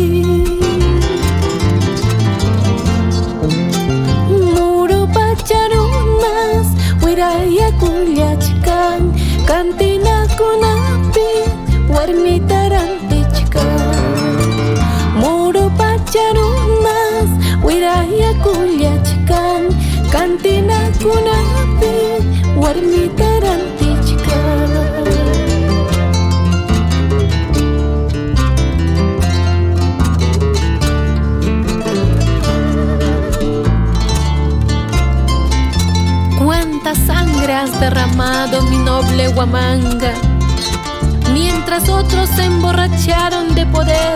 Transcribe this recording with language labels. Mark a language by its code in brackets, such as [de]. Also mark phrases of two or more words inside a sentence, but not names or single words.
[qu] Muru pacharunas wirayakullachkan Kantinakunapi warmita rantichkan Muru pacharunas wirayakullachkan Kantinakunapi warmita rantichkan [es] Cuánta sangre has derramado, mi noble Huamanga, mientras otros se emborracharon de poder.